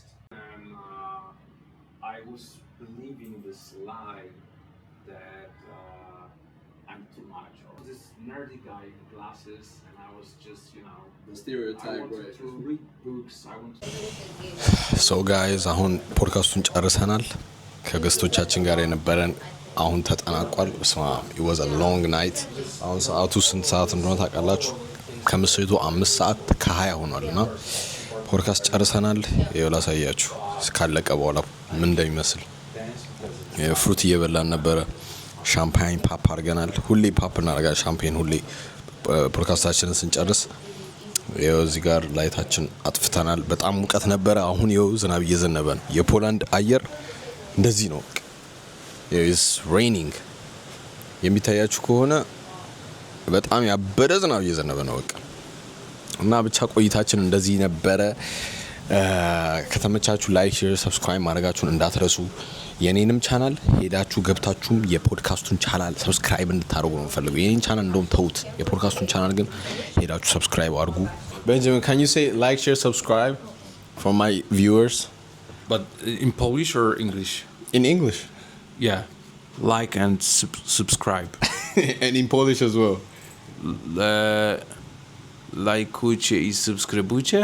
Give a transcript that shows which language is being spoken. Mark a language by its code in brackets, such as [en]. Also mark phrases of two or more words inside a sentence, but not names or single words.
[en] And I was believing this lie that I'm too much. Or this nerdy guy in glasses, and I was just, you know, The stereotype, I wanted right? to read books. I wanted. so guys [am] አሁን ፖድካስቱን ጨርሰናል። ከገስቶቻችን ጋር የነበረን አሁን ተጠናቋል። ስማ [en] it was a long night። [am] አሁን ሰዓቱ ስንት ሰዓት እንደሆነ ታውቃላችሁ? ከምሽቱ 5 ሰዓት ከ20 ሆኗልና ፖድካስት ጨርሰናል። ይኸው ላሳያችሁ ካለቀ በኋላ ምን እንደሚመስል። ፍሩት እየበላን ነበረ። [en] champagne pop [am] አድርገናል። ሁሌ ፓፕ እናደርጋለን ሻምፔን ሁሌ ፖድካስታችንን ስንጨርስ። ይኸው እዚህ ጋር ላይታችን አጥፍተናል። በጣም ሙቀት ነበረ። አሁን ይኸው ዝናብ እየዘነበ ነው። የፖላንድ አየር እንደዚህ ነው። [en] it's raining [am] የሚታያችሁ ከሆነ በጣም ያበደ ዝናብ እየዘነበ ነው በቃ። እና ብቻ ቆይታችን እንደዚህ ነበረ። ከተመቻችሁ [en] like, share, subscribe [am] ማድረጋችሁን እንዳትረሱ። የኔንም ቻናል ሄዳችሁ ገብታችሁም የፖድካስቱን ቻናል ሰብስክራይብ እንድታደርጉ ነው የምፈልገው። የኔን ቻናል እንደውም ተውት፣ የፖድካስቱን ቻናል ግን ሄዳችሁ ሰብስክራይብ አድርጉ። [en] Benjamin, can you say like, share, subscribe for my viewers? But in Polish or English? In English. Yeah, like and subscribe. And in Polish as well. [pl] Lajkujcie i subskrybujcie.